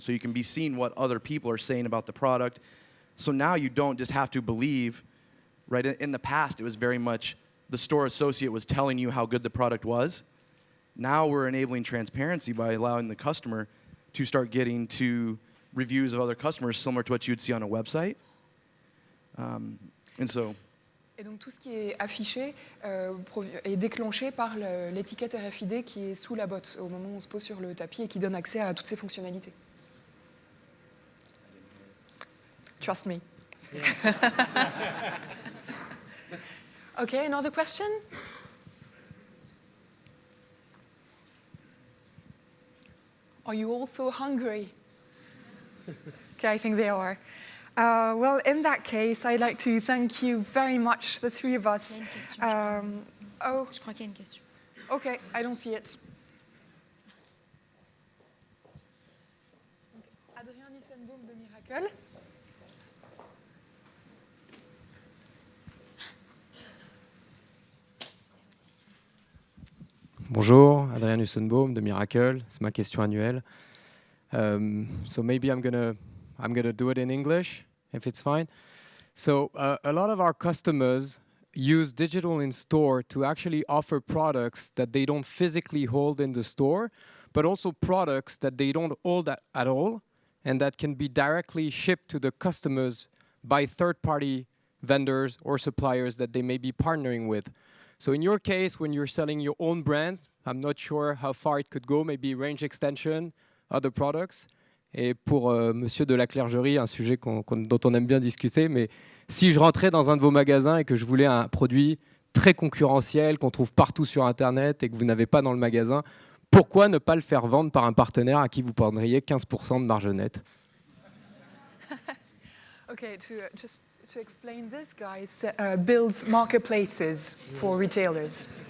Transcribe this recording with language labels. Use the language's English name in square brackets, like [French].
[English] So you can be seeing what other people are saying about the product. So now you don't just have to believe, right? In the past, it was very much the store associate was telling you how good the product was. Now we're enabling transparency by allowing the customer to start getting to reviews of other customers similar to what you'd see on a website. And so... [French] Et donc tout ce qui est affiché est déclenché par l'étiquette RFID qui est sous la botte au moment où on se pose sur le tapis et qui donne accès à toutes ces fonctionnalités. [English] Trust me. Okay, another question? Are you also hungry? Okay, I think they are. Well, in that case, I'd like to thank you very much, the three of us. [French] Il y a une question, je crois qu'il y a une question. [English] Okay, I don't see it. [French] Adrien Nussenbaum de Miracle. Bonjour, Adrien Nussenbaum de Miracle. C'est ma question annuelle. [English] So maybe I'm gonna do it in English, if it's fine. So a lot of our customers use digital in store to actually offer products that they don't physically hold in the store, but also products that they don't hold at all, and that can be directly shipped to the customers by third-party vendors or suppliers that they may be partnering with. So in your case, when you're selling your own brands, I'm not sure how far it could go, maybe range extension, other products. [French] Et pour Monsieur de la Clergerie, un sujet dont on aime bien discuter, mais si je rentrais dans un de vos magasins et que je voulais un produit très concurrentiel qu'on trouve partout sur Internet et que vous n'avez pas dans le magasin, pourquoi ne pas le faire vendre par un partenaire à qui vous prendriez 15% de marge nette? [English] Okay, just to explain this, guys, builds marketplaces for retailers.